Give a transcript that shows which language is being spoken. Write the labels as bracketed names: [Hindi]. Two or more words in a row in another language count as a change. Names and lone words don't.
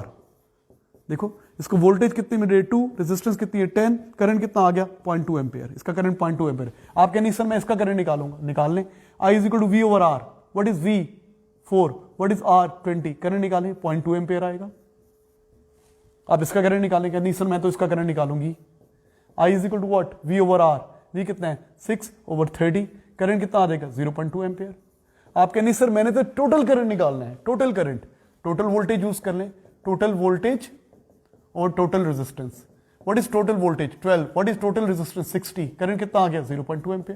[Hindi] देखो इसको वोल्टेज कितनी मिल रही है 2, रेजिस्टेंस कितनी है 10, करंट कितना आ गया 0.2 एम्पेयर। इसका करंट 0.2 एम्पेयर। आप कह नहीं सर मैं इसका करंट निकालूंगा, निकाल लें। [English] I = V/R। what is V? 4। what is R? 20। [Hindi] करंट निकालें, 0.2 एम्पेयर आएगा। आप इसका करंट निकालें, क्या नहीं सर मैं तो इसका करंट निकालूंगी। [English] I = what? [Hindi] V/R। V कितना है 6/30। करंट कितना आ जाएगा 0.2 एम्पेयर। आप कह नहीं सर मैंने तो [English] total current [Hindi] निकालना है, [English] total current, total voltage use [Hindi] कर लें। [English] total voltage और total resistance. what is total voltage 12। what is total resistance 60। करंट [Hindi] कितना आ गया [English] 0.2 एम्पेयर।